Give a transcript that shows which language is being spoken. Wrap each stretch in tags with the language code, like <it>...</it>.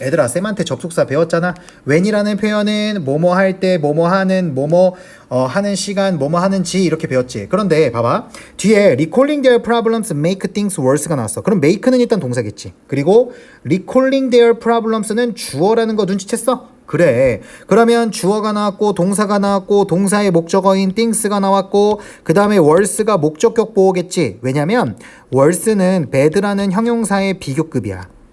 <ko>애들아, 쌤한테 접속사 배웠잖아. when이라는 표현은 뭐뭐 할 때, 뭐뭐 하는, 뭐뭐 하는 시간, 뭐뭐 하는지 이렇게 배웠지. 그런데 봐봐. 뒤에</ko> <en>recalling their problems make things worse가</en> <ko>나왔어. 그럼 make는 일단 동사겠지. 그리고</ko> <en>recalling their problems</en> <ko>는 주어라는 거 눈치챘어? 그래. 그러면 주어가 나왔고 동사가 나왔고 동사의 목적어인 things가 나왔고 그 다음에 worse가 목적격 보호겠지. 왜냐면 worse는 bad라는 형용사의 비교급이야.</ko>